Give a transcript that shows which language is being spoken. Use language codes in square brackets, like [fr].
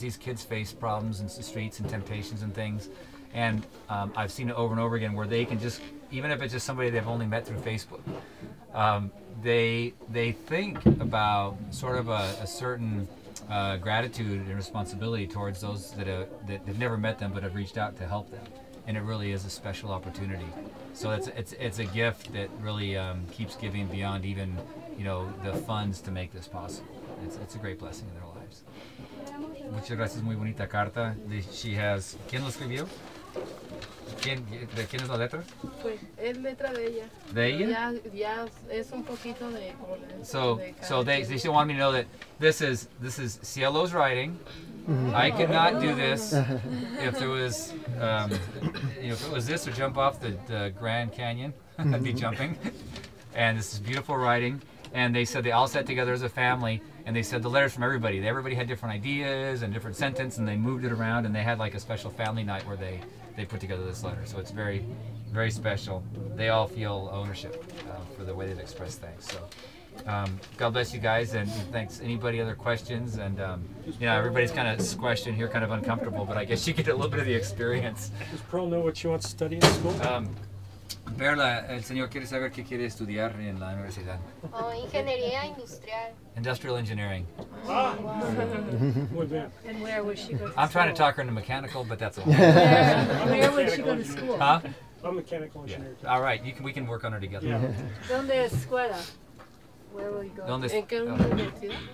[en] These kids face problems in the streets and temptations and things, and I've seen it over and over again where they can just, even if it's just somebody they've only met through Facebook, they think about sort of a certain gratitude and responsibility towards those that have never met them but have reached out to help them, and it really is a special opportunity. So it's a gift that really keeps giving beyond even, you know, the funds to make this possible. It's a great blessing in their lives. [es] Muchas gracias, muy bonita carta. [en] She has, [es] ¿quién lo escribió? ¿De quién es la letra? Pues es letra de ella. ¿De ella? Ya es un poquito de. [en] So they still want me to know that this is Cielo's writing. I cannot do this if there was, if it was this or jump off the Grand Canyon. I'd be jumping. And this is beautiful writing. And they said they all sat together as a family, and they said the letters from everybody. Everybody had different ideas and different sentences, and they moved it around, and they had like a special family night where they put together this letter. So it's very, very special. They all feel ownership for the way they've expressed thanks. So God bless you guys, and thanks. Anybody other questions? And everybody's kind of squished in here, kind of uncomfortable, but I guess you get a little bit of the experience. Does Pearl know what she wants to study in school? [es] Perla, el señor quiere saber qué quiere estudiar en la universidad. Ingeniería industrial. [en] Industrial engineering. [es] Muy bien. [en] And where would she go to I'm trying to talk her into mechanical, but that's all. Where would she go to school? Huh? I'm a mechanical Yeah. engineer. All right, we can work on her together. Yeah. [es] ¿Dónde escuela? [en] Where will you go? [es] ¿Dónde ¿En qué universidad?